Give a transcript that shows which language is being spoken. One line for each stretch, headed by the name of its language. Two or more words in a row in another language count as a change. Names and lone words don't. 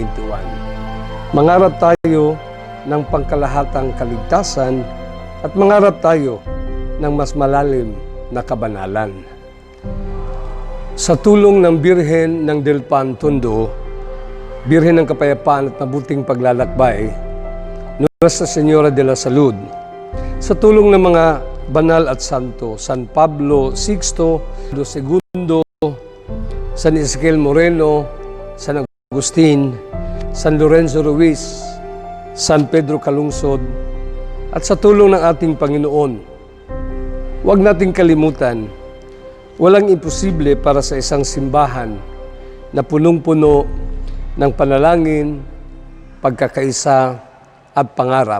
Filipino: Mangarap tayo ng pangkalahatang kaligtasan at mangarap tayo ng mas malalim na kabanalan. Sa tulong ng Birhen ng Dilpan Tondo, Birhen ng Kapayapaan at Mabuting Paglalakbay,
Spanish: Nuestra Señora de la Salud,
Filipino: Sa tulong ng mga banal at santo, San Pablo VI, II, San Ezequiel Moreno, San Agustin, San Lorenzo Ruiz, San Pedro Calungsod, at sa tulong ng ating Panginoon, huwag nating kalimutan, walang imposible para sa isang simbahan na punong-puno ng panalangin, pagkakaisa at pangarap.